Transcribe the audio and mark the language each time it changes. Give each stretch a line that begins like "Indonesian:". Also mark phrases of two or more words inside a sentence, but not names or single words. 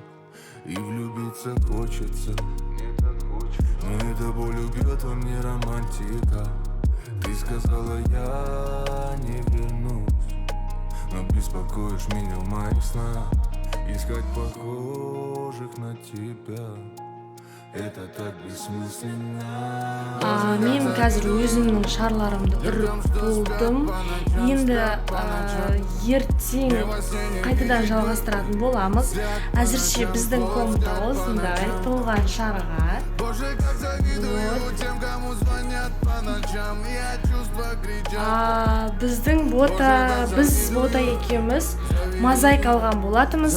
Russian: И влюбиться хочется, но эта боль убьет во мне романтика. Ты сказала, я не вернусь, но беспокоишь меня в моих снах. Искать похожих на тебя — это так бессмысленно.
Kazakh: Мен қазір өзімнің шарларымды үріп болдым. Енді ертең қайтадан жалғастыратын боламыз. Әзірше біздің комната осындай толған шарға. Біз бота екеуміз мозаика алған болатымыз.